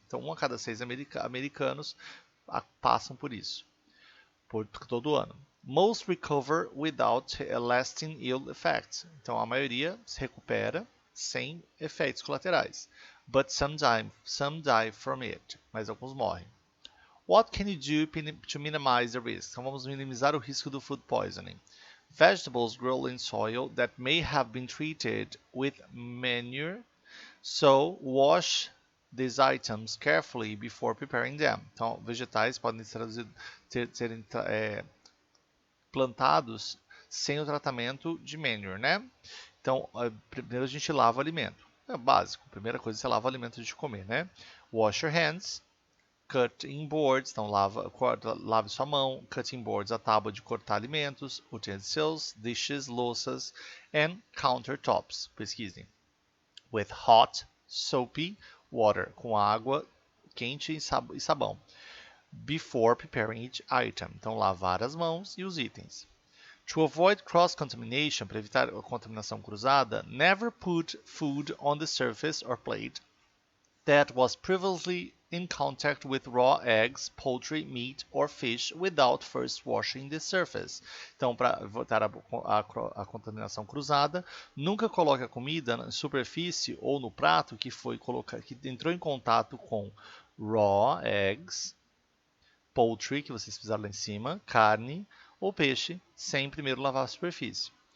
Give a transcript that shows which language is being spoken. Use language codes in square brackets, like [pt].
[pt] Então, 1 a cada 6 americanos passam por isso, por todo ano. [en] Most recover without lasting ill effects. [pt] Então, a maioria se recupera sem efeitos colaterais. [en] But some die from it. [pt] Mas alguns morrem. [en] What can you do to minimize the risk? [pt] Então, vamos minimizar o risco do [en] food poisoning. Vegetables grow in soil that may have been treated with manure, so wash these items carefully before preparing them. [pt] Então, vegetais podem serem plantados sem o tratamento de manure, né? Então, primeiro a gente lava o alimento. É básico. Primeira coisa, você lava o alimento antes de comer, né? [en] Wash your hands. [pt] Cutting boards, então lave sua mão. Cutting boards, a tábua de cortar alimentos. [en] Utensils, dishes, louças. And countertops, pesquisem. With hot, soapy water, [pt] com água quente e sabão. [en] Before preparing each item, [pt] então lavar as mãos e os itens. [en] To avoid cross-contamination, [pt] para evitar a contaminação cruzada, [en] never put food on the surface or plate that was previously in contact with raw eggs, poultry, meat or fish without first washing the surface. [pt] Então, para evitar a contaminação cruzada, nunca coloque a comida na superfície ou no prato que entrou em contato com [en] raw eggs, poultry, [pt] que vocês fizeram lá em cima, carne ou peixe, sem primeiro lavar a superfície.